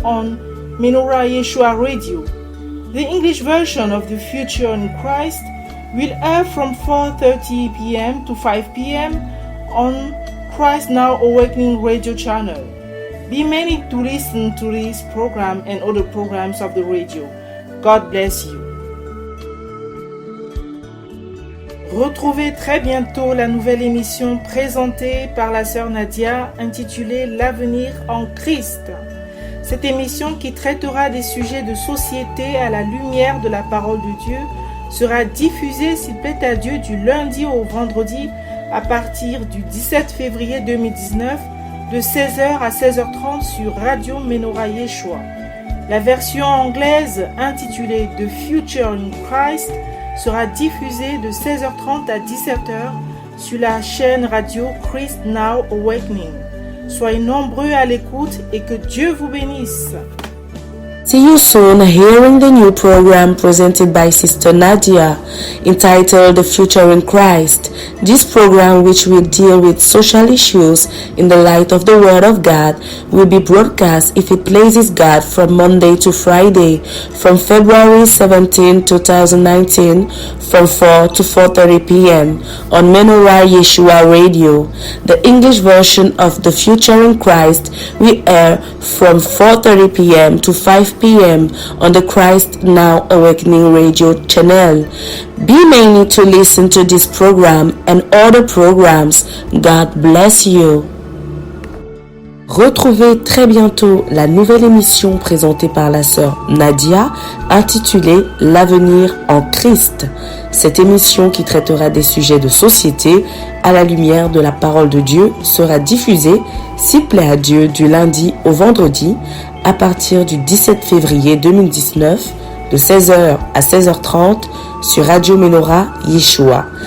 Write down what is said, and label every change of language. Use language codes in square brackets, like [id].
[en] on Menorah Yeshua Radio. The English version of The Future in Christ will air from 4:30 p.m. to 5 p.m. on Christ Now Awakening Radio channel. Be many to listen to this program and other programs of the radio. God bless you. [fr] Retrouvez très bientôt la nouvelle émission présentée par la sœur Nadia intitulée L'avenir en Christ. Cette émission qui traitera des sujets de société à la lumière de la parole de Dieu sera diffusée, s'il plaît à Dieu, du lundi au vendredi à partir du 17 février 2019 de 16h à 16h30 sur Radio Menorah Yeshua. La version anglaise intitulée The Future in Christ sera diffusée de 16h30 à 17h sur la chaîne radio Christ Now Awakening. Soyez nombreux à l'écoute et que Dieu vous bénisse. [en] See you soon hearing the new program presented by Sister Nadia entitled The Future in Christ. This program, which will deal with social issues in the light of the Word of God, will be broadcast, if it pleases God, from Monday to Friday, from February 17, 2019, from 4 to 4:30 p.m. on Menorah Yeshua Radio. The English version of The Future in Christ will air from 4:30 p.m. to 5 p.m. on the Christ Now Awakening Radio channel. Be many to listen to this program and other programs. God bless you. [fr] Retrouvez très bientôt la nouvelle émission présentée par la sœur Nadia intitulée L'avenir en Christ. Cette émission qui traitera des sujets de société à la lumière de la parole de Dieu sera diffusée, s'il plaît à Dieu, du lundi au vendredi à partir du 17 février 2019 de 16h à 16h30 sur Radio Menorah Yeshua.